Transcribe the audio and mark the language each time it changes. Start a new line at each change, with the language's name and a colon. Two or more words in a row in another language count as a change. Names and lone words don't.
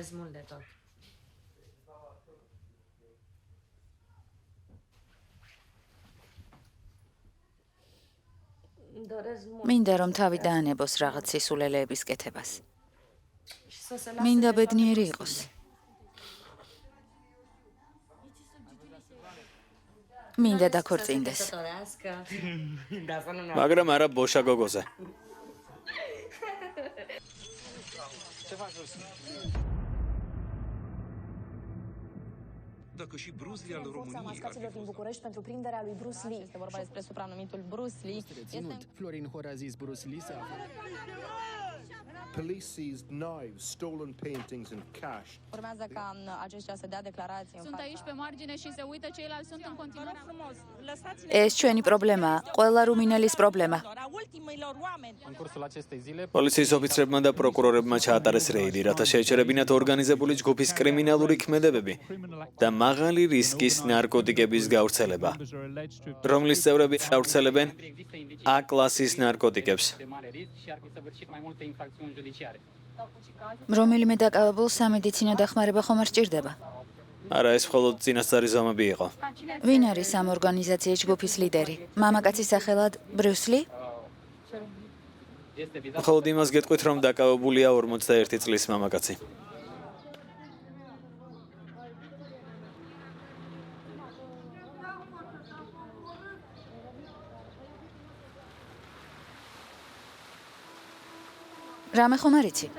Georgian: მინდა რომ თავი დაანებოს რაღაც სისულელეების კეთებას. მინდა ბედნიერი იყოს. მინდა დაქორწინდეს. მაგრამ არა ბოშა გოგოზე.
Romanian: Dacă și Bruce Lee al României ar fi din București pentru prinderea lui Bruce Lee. Este vorba despre supranumitul Bruce Lee. Florin Hor a zis Bruce Lee să
English: Police seized knives, stolen paintings and cash.
Romanian: Urmează ca aceștia să dea declarații în Sunt aici pe margine și se uită, ceilalți sunt în continuare.
Georgian: ეს ჩვენი პრობლემაა, ყველა რუმინელის პრობლემა.
Romanian: În cursul acestei zile,
Georgian: პოლიციის ოფიცრებმა და პროკურორებმა ჩაატარეს რეიდი, რათა შეეჩერებინათ ორგანიზებული ჯგუფის კრიმინალური ქმედებები და მაღალი რისკის ნარკოტიკების გავრცელება, რომლის წევრები გავრცელებენ A-კლასის ნარკოტიკებს.
Romanian: de mare risc și ar fi săvârșit mai multe infracțiuni judiciare.
Georgian: რომელიმე დაკავებულს სამედიცინო დახმარება ხომ არ სჭირდება? არა, ეს მხოლოდ წინასწარი ზომები იყო. ვინ არის ამ ორგანიზაციის ჯგუფის ლიდერი? მამაკაცის სახელად ბრიუს ლი?
Romanian: Este vizat
Georgian: მხოლოდ იმას გეტყვით, რომ დაკავებულია 41 წლის მამაკაცი. რამე ხომ არ იცი?